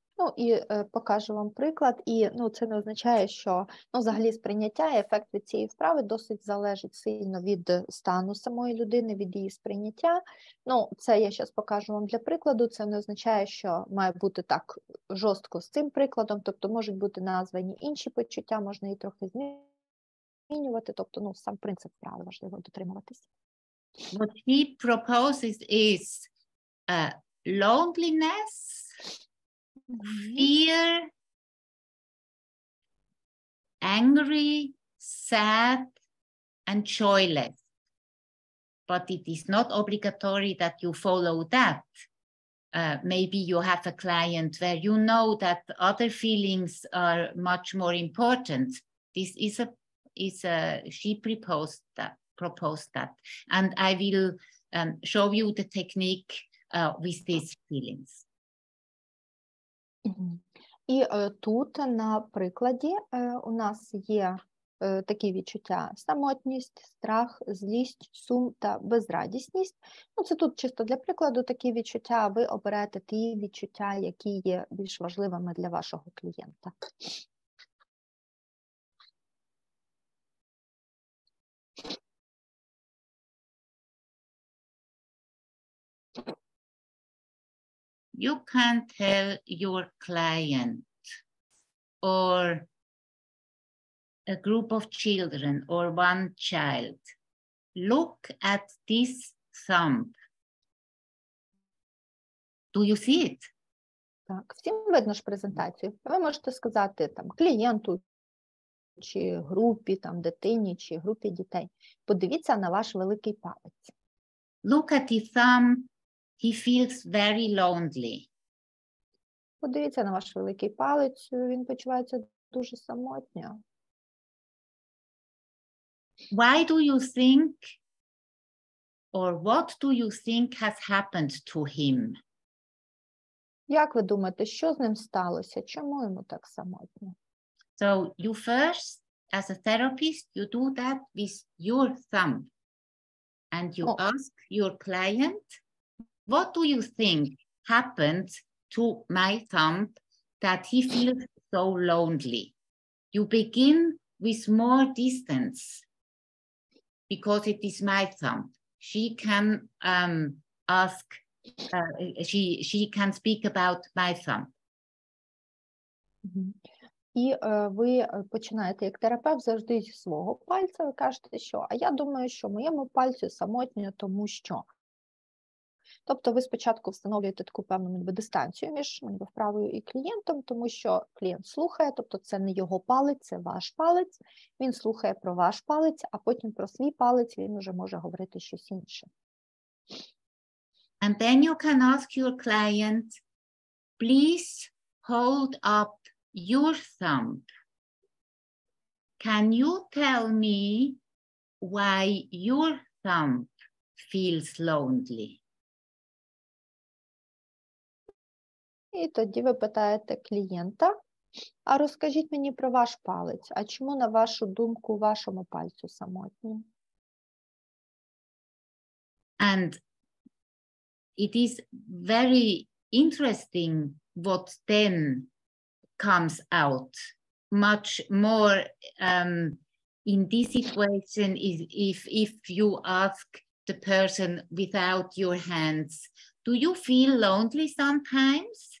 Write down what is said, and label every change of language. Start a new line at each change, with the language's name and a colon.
Ukrainian: Ну і покажу вам приклад, і це не означає, що взагалі сприйняття і ефект від цієї вправи досить залежить сильно від стану самої людини, від її сприйняття. Це я зараз покажу вам для прикладу, це не означає, що має бути так жорстко з цим прикладом, тобто можуть бути названі інші почуття, можна її трохи змінювати, тобто сам принцип вправи важливо дотримуватися.
English: What he proposes is loneliness, fear, angry, sad, and joyless. But it is not obligatory that you follow that. Maybe you have a client where you know that other feelings are much more important. This is she proposed that. And I will show you the technique with these feelings.
Ukrainian: І тут на прикладі у нас є такі відчуття: самотність, страх, злість, сум та безрадісність. Це тут чисто для прикладу такі відчуття, ви оберете ті відчуття, які є більш важливими для вашого клієнта.
English: You can tell your client or a group of children or one child, look at this thumb. Do you see it?
Ukrainian: Так, всім видно ж презентацію. Ви можете сказати клієнту, чи групі, дитині, чи групі дітей: подивіться на ваш великий палець.
English: Look at the thumb. He feels very lonely.
Ukrainian: Подивіться на ваш великий палець, він почувається дуже самотньо.
English: Why do you think, or what do you think has happened to him?
Ukrainian: Як ви думаєте, що з ним сталося? Чому йому так самотньо?
English: So you first, as a therapist, you do that with your thumb. And you ask your client, what do you think happened to my thumb that he feels so lonely? You begin with more distance because it is my thumb. She can ask, she can speak about my thumb.
Ukrainian: І ви починаєте як терапевт завжди зі свого пальця, ви кажете, що а я думаю, що моєму пальцю самотньо, тому що. Тобто ви спочатку встановлюєте таку певну дистанцію між вправою і клієнтом, тому що клієнт слухає, тобто це не його палець, це ваш палець, він слухає про ваш палець, а потім про свій палець він вже може говорити щось інше.
English: And then you can ask your client, please hold up your thumb. Can you tell me why your thumb feels lonely?
Ukrainian: І тоді ви питаєте клієнта, а розкажіть мені про ваш палець, а чому, на вашу думку, вашому пальцю самотньо?
English: And it is very interesting what then comes out. Much more in this situation is if you ask the person without your hands, do you feel lonely sometimes?